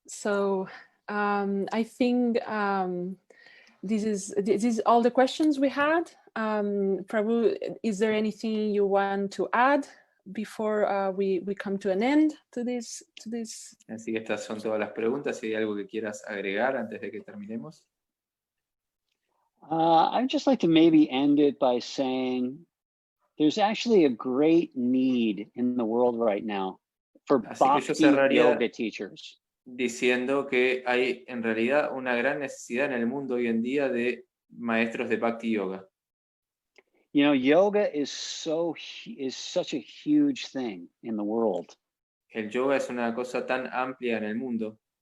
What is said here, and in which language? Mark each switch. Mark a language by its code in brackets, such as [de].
[en] I think this is all the questions we had. Prabhu, is there anything you want to add before we come to an end to this? [es] Así que estas son todas las preguntas. Si hay algo que quieras agregar antes de que terminemos. [en] I'd just like to maybe end it by saying there's actually a great need in the world right now for Bhakti yoga teachers. [es] Diciendo que hay en realidad una gran necesidad en el mundo hoy en día de maestros de Bhakti yoga. [en] You know, yoga is such a huge thing in the world. [es] El yoga es una cosa tan amplia en el mundo.